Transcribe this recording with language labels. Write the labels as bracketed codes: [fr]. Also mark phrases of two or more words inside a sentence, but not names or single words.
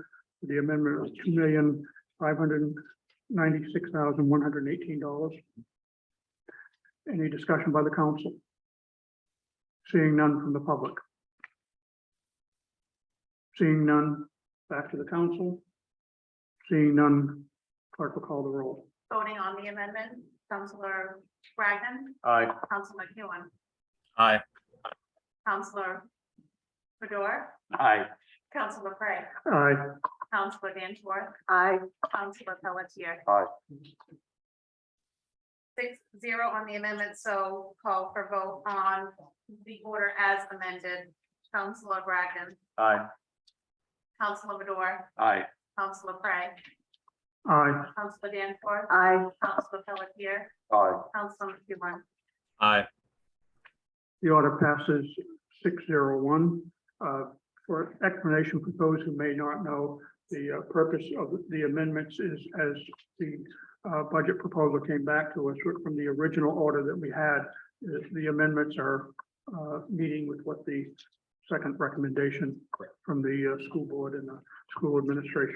[en] The amendment was $2,596,118. Any discussion by the council? Seeing none from the public. Seeing none, back to the council. Seeing none, clerk will call the roll. Voting on the amendment, Councillor Bragdon, Aye. Councillor McEwen, Aye. Councillor Fedor, Aye. Councillor Craig, Aye. Councillor Danforth. Aye. Councillor Pelletier. Aye. 6-0 on the amendment, so call for vote on the order as amended. Councillor Bragdon, Aye. Councillor Fedor, Aye. Councillor Craig, Aye. Councillor Danforth. Aye. Councillor Pelletier, Aye. Councillor McEwen. Aye. The order passes 601. For explanation for those who may not know, the purpose of the amendments is as the budget proposal came back to us from the original order that we had. The amendments are meeting with what the second recommendation from the school board and the school administration.